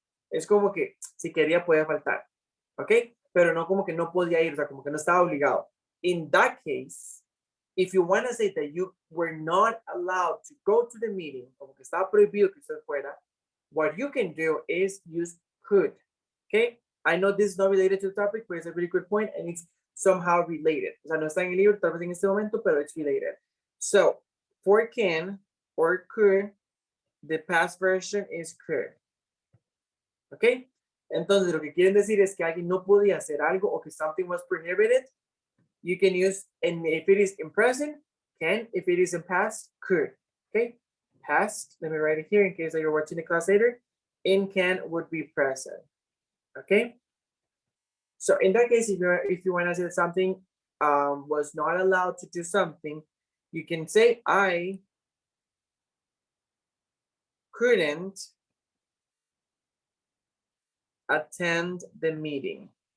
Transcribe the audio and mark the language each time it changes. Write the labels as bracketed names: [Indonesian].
[Spanish] Es como que si quería podía faltar, ¿ok? Pero no como que no podía ir, o sea, como que no estaba obligado. [English] In that case, if you want to say that you were not allowed to go to the meeting, [Spanish] como que estaba prohibido que usted fuera, [English] what you can do is use could, okay? I know this is not related to the topic, but it's a really good point and it's somehow related. [Spanish] O sea, no está en el libro, tal vez en este momento, pero [English] it's related. So, for can or could, the past version is could. [Spanish] ¿Ok? Entonces, lo que quieren decir es que alguien no podía hacer algo o que [English] something was prohibited. You can use, and if it is in present, can. If it is in past, could. Okay? Past, let me write it here in case that you're watching the class later. In can would be present. Okay? So in that case, if you want to say that something was not allowed to do something, you can say, I couldn't attend the meeting.